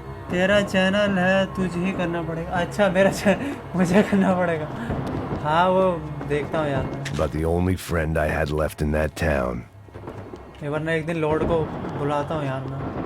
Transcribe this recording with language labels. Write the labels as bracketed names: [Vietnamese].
[Hindi] तेरा चैनल है, तुझे ही करना पड़ेगा। अच्छा मेरा चैनल मुझे करना पड़ेगा। हाँ वो देखता हूँ यार। [English] About the only friend I had left in that town. [Hindi] वरना एक दिन लॉर्ड को बुलाता हूँ यार मैं।